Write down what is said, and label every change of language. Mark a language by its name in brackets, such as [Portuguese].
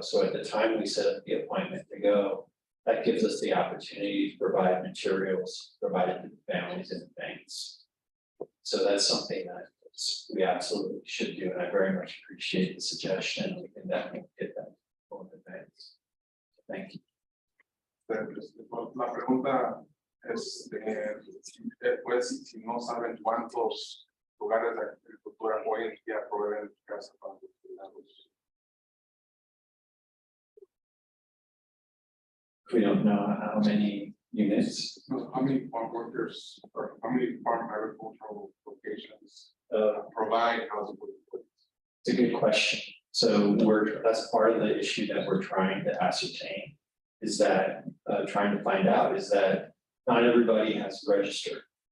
[English] So at the time we set up the appointment to go, that gives us the opportunity to provide materials provided to the families in advance. So that's something that we absolutely should do, and I very much appreciate the suggestion. We can definitely get that in advance. Thank you. [Spanish] La pregunta es, pues, si no saben cuántos lugares de agricultura hoy en día proveen casa para los cuidados. [English] We don't know how many units. No, how many farm workers or how many farm agricultural locations provide housing? It's a good question. So that's part of the issue that we're trying to ascertain, is that trying to find out is that not everybody has registered.